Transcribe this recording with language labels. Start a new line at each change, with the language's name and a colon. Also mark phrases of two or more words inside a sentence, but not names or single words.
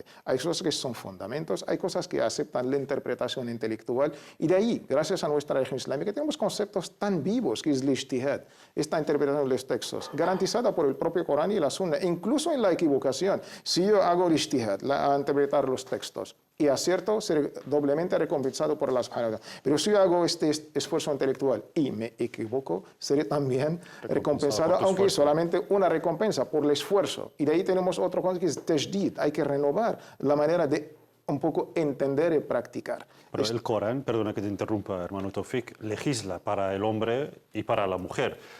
Spanish: Hay cosas que son fundamentos, hay cosas que aceptan la interpretación intelectual y de ahí, gracias a nuestra religión islámica, tenemos conceptos tan vivos que es el ijtihad, esta interpretación de los textos, garantizada por el propio Corán y la Sunna, incluso en la equivocación. Si yo hago el ijtihad, a interpretar los textos, y acierto, seré doblemente recompensado por Allah
Arabic: سبحانه وتعالى.
Spanish: Pero si yo hago este esfuerzo intelectual y me equivoco, seré también recompensado, por tu aunque esfuerzo. solamente una recompensa por el esfuerzo. Y de ahí tenemos otro concepto que es tajdid, hay que renovar la manera de un poco entender y practicar. Pero el Corán, perdona que te interrumpa, hermano Taufik, legisla para el hombre y para la mujer, por